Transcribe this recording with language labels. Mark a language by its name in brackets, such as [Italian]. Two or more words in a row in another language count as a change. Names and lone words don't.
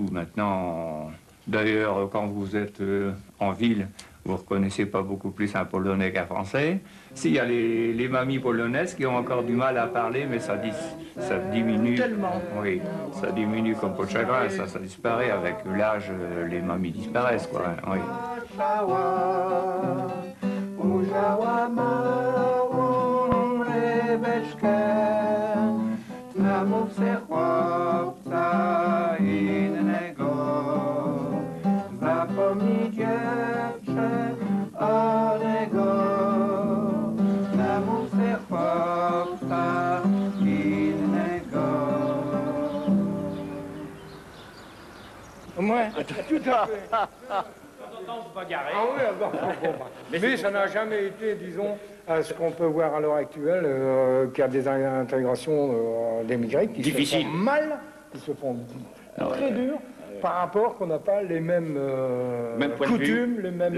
[French] Maintenant, d'ailleurs, quand vous êtes en ville, vous ne reconnaissez pas beaucoup plus un Polonais qu'un Français. S'il y a les mamies polonaises qui ont encore du mal à parler, mais ça diminue. Tellement. Oui, ça diminue comme peau de chagrin, ça disparaît avec l'âge, les mamies disparaissent, quoi. Oui. [Polish] Ujrzała małą rybeczkę, na mówce chłopca innego. Zapomnij dziewczę onego, na mówce chłopca innego. [French] Ouais, tout à fait. Ah oui, mais ça n'a jamais été, disons, ce qu'on peut voir à l'heure actuelle, qu'il y a des intégrations d'émigrés qui se font mal, qui se font très dur, par rapport qu'on n'a pas les mêmes coutumes, les mêmes...